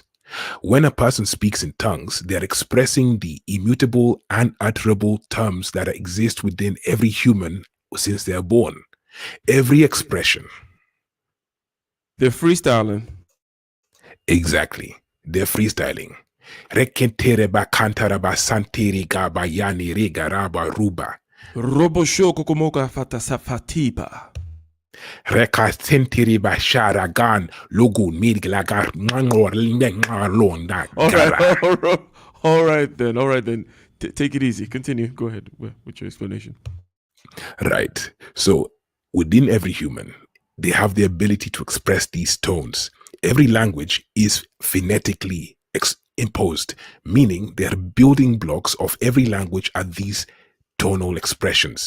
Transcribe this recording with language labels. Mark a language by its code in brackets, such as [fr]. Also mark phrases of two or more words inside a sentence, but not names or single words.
[en] When a person speaks in tongues, they are expressing the immutable, unutterable terms that exist within every human since they are born. Every expression. They're freestyling. Exactly. They're freestyling. Rekentereba kantaraba santiriga bayani regaraba ruba. Roboshoko komoka fatasafatiba. Reka sentiriba sharagan logun mirglagar mangor londa. All right then. Take it easy. Continue. Go ahead with your explanation. Right. So within every human, they have the ability to express these tones. Every language is phonetically imposed, meaning they are building blocks of every language are these tonal expressions.